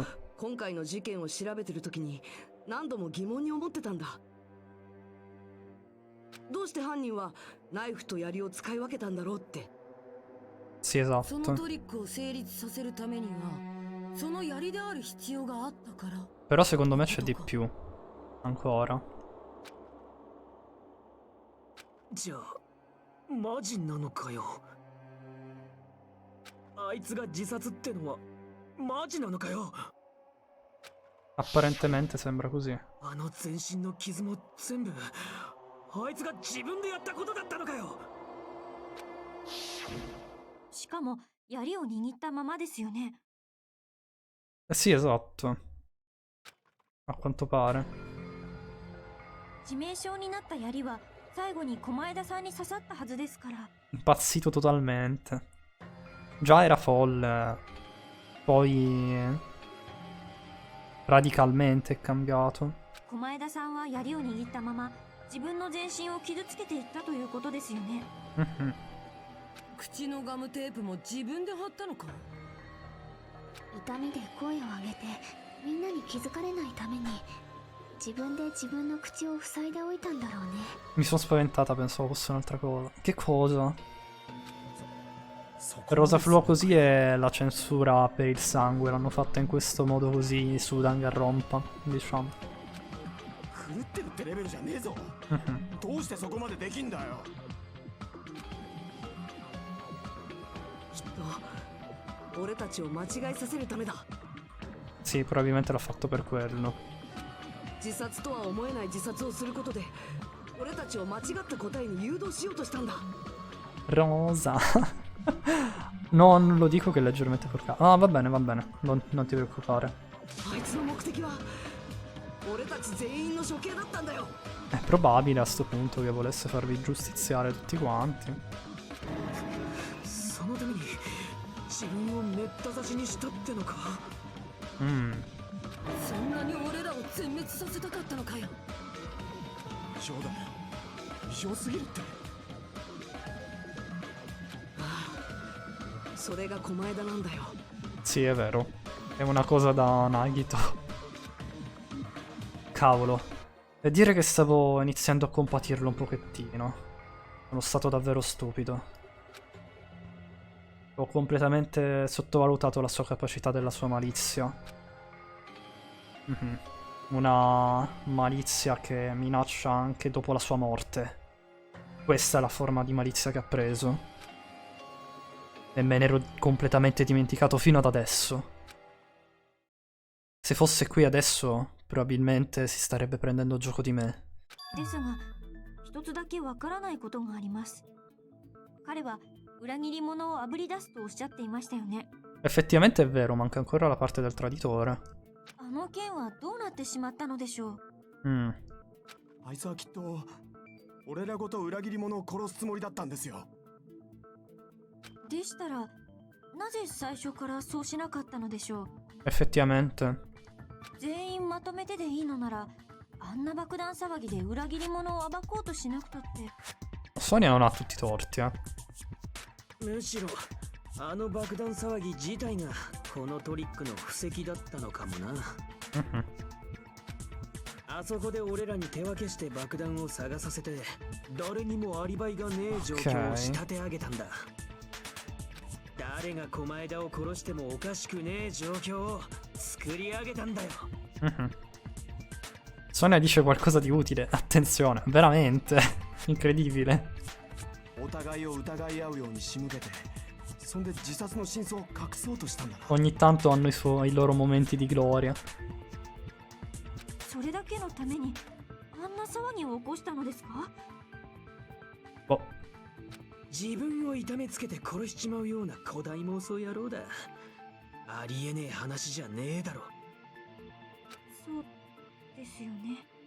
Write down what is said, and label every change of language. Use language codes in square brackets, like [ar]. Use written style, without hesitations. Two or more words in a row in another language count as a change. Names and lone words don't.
[ja] 今回の事件を調べてる時に何度も疑問に思ってたんだ。どうして犯人はナイフと槍を使い分けたんだろうって。 [it] Sì, [ja] その [it] esatto. [ja] トリックを成立させるためにはその槍である必要があったから。 [it] Però secondo me c'è di più. Ancora. [ja] じゃあマジなのかよ。あいつが自殺ってのはマジなのかよ。 [it] Apparentemente sembra così. [ja] あの全身の傷も全部あいつが自分でやったことだったのかよ。しかも槍を握ったままですよね。 [it] Sì, esatto. A quanto pare. [ja] 致命傷になった槍は最後に駒枝さんに刺さったはずですから。 [it] Impazzito totalmente. Già era folle. Poi radicalmente è cambiato. [ja] 駒枝さんは槍を握ったまま自分の全身を傷つけていったということですよね。 Mhm. 口のガムテープも自分で貼ったのか。痛みで声を上げてみんなに気づかれないために自分で自分の口を塞いでおいたんだろうね。 [it] Mi sono spaventata, pensavo fosse un'altra cosa. Che cosa? Rosa Fluo così è la censura per il sangue. L'hanno fatta in questo modo così su Danganronpa, diciamo. [ja] 狂ってるってレベルじゃねえぞ。どうしてそこまでできんだよ。きっと俺たちを間違えさせるためだ。 [it] Sì, probabilmente l'ha fatto per quello. [ja] 自殺とは思えない自殺をすることで俺たちを間違った答えに誘導しようとしたんだ。 [it] Rosa. No, non lo dico che è leggermente porcato. Ah, va bene, non ti preoccupare. [ja] あいつの目的は俺たち全員の処刑だったんだよ。 [it] È probabile a sto punto che volesse farvi giustiziare tutti quanti. [ja] そのために自分をめった刺しにしたってのか。そんなに俺らを全滅させたかったのかよ。異常だ。異常すぎるって。それが狛枝なんだよ。 [it] Sì, è vero. È una cosa da Nagito. Cavolo. E dire che stavo iniziando a compatirlo un pochettino. Sono stato davvero stupido. Ho completamente sottovalutato la sua capacità della sua malizia. Una malizia che minaccia anche dopo la sua morte. Questa è la forma di malizia che ha preso. E me ne ero completamente dimenticato fino ad adesso. Se fosse qui adesso, probabilmente si starebbe prendendo gioco di me. [ja] ですが一つだけわからないことがあります。彼は裏切り者をあぶり出すとおっしゃっていましたよね。 [it] Effettivamente è vero, manca ancora la parte del traditore. [ja] あの件はどうなってしまったのでしょう。あいつはきっと俺らごと裏切り者を殺すつもりだったんですよ。でしたらなぜ最初からそうしなかったのでしょう。 [it] Effettivamente. [ja] 全員まとめてでいいのならあんな爆弾騒ぎで裏切り者を暴こうとしなくたって。 [it] Sonia non ha tutti i torti, eh. [ja] むしろあの爆弾騒ぎ自体がこのトリックの布石だったのかもな。あそこで俺らに手分けして爆弾を探させて誰にもアリバイがねえ状況を仕立て上げたんだ。誰が狛枝を殺してもおかしくねえ状況を作り上げたんだよ。 [it] Sonia dice qualcosa di utile. Attenzione, veramente. Incredibile. [ja] お互いを疑い合うように仕向けて、そんで自殺の真相を隠そうとしたんだな。 [it] Ogni tanto hanno i loro momenti di gloria. [ja] それだけのためにあんな騒ぎを起こしたのですか。 [it] Boh. [ja] 自分を痛めつけて殺しちまうような古代妄想野郎だ。ありえねえ話じゃねえだろ。そうですよね。